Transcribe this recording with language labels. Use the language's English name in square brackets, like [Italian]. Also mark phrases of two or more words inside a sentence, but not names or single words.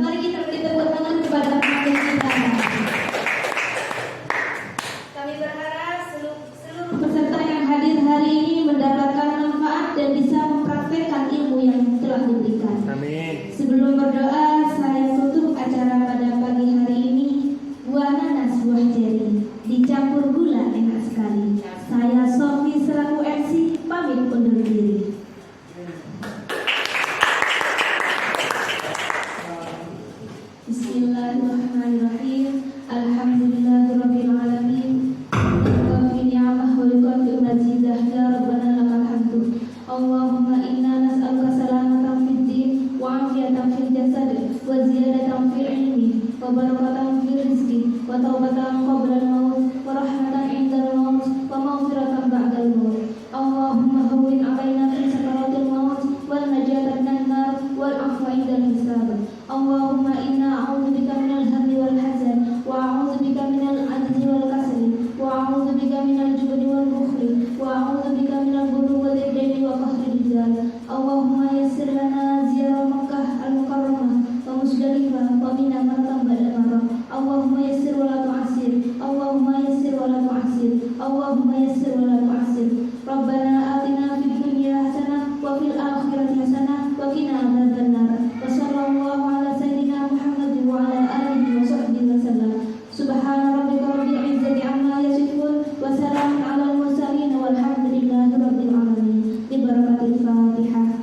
[Indonesian] Mari kita beri tepuk tangan kepada pemateri kita. Kami berharap seluruh peserta yang hadir hari ini mendapatkan manfaat dan bisa mempraktekkan ilmu yang telah diberikan. Amin. Sebelum berdoa, saya tutup acara pada pagi hari ini. Buah nanas, buah ceri, dicampur gula, enak sekali. Saya Sofi selaku MC pamit undur diri. [Arabic] بسم الله الرحمن الرحيم. الحمد لله رب العالمين. ونعمة ويكافي مزيده يا ربنا لك الحمد. اللهم إنا نسألك سلامة في الدين وعافية في الجسد وزيادة في العلم وبركة في الرزق وتوبة قبل الموت ورحمة عند الموت ومغفرة بعد الموت. اللهم هون علينا في سكرات الموت والنجاة من النار والعفو عند الحساب. اللهم إنا أعوذ بك من الهم والحزن وأعوذ بك من العجز والكسل وأعوذ بك من الجبن والبخل وأعوذ بك من الغرور والدين وقهر الرجال. اللهم يسر لنا زيارة مكة المكرمة ومزدلفة ومنى مرة بعد مرة. اللهم يسر ولا تعسر. اللهم يسر ولا تعسر. اللهم يسر ولا تعسر. ربنا آتنا في الدنيا حسنة وفي الآخرة حسنة وقنا عذاب النار. وصلى الله على سيدنا محمد وعلى آله وصحبه وسلم. سبحان ربك رب العزة عما يصفون وسلام على المرسلين والحمد لله رب العالمين. ببركة الفاتحة.